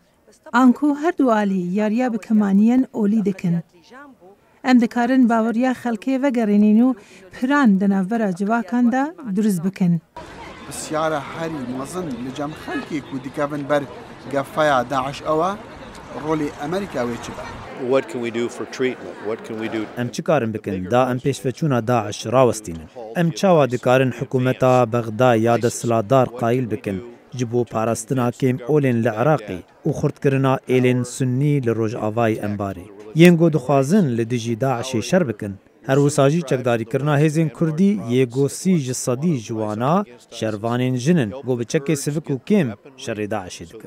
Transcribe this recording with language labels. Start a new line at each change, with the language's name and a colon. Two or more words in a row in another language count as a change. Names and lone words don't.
Kurdish: An ku her du alî yariya bi kêmaniyên olî dikin. Em dikarin baweriya xelkê vegerînin û piran di navbera civakan de durist bikin. Bisyara herî mezin li cem xelkê ku dikevin ber gefeya Daeş ew e rolê Amerîka wê çi be?
English: What can we do for treatment? What can we do?
Kurdish: Em çi karin bikin da em pêşveçûna Daeş rawestînin. Em çawa dikarin hikûmeta Bexda ya desthilatdar qayîl bikin ji bo parastina kêm olên li Iraqê û xurtkirina êlên Sunnî li Rojavayê Embarê. Yên got dixwazin li dijî Daişê şer bikin. Her wisa jî çekdarîkirina hêzên Kurdî yê gosî ji sedî ji wana şervanên jinin got bi çekê sivik û kêm şerê Daişê dikin.